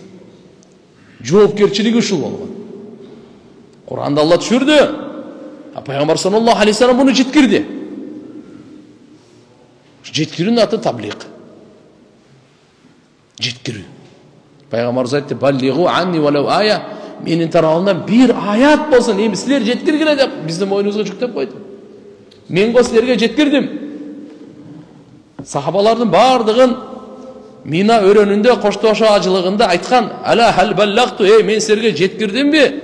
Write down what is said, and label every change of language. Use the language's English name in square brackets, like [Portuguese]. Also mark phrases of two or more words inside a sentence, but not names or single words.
[Kyrgyz] Жоопкерчилиги ушул болгон. Кур'анда Алла түшүрдү. Пайгамбар [Arabic] صلى الله عليه وسلم [Kyrgyz] буну жеткирди. Жеткирүүнүн аты таблиг. Жеткирүү. Пайгамбарыбыз айтты: [Arabic] "بلغوا عني ولو آية", [Kyrgyz] менин тарабымдан бир аят болсун, эми силер жеткиргиле деп биздин мойнубузга жүктөп койду. Мен го силерге жеткирдим. Сахабалардын бардыгын Мина өрөнүндө коштошо ажылыгында айткан: [Arabic] "ألا هل بلغت", [Kyrgyz] мен силерге жеткирдимби?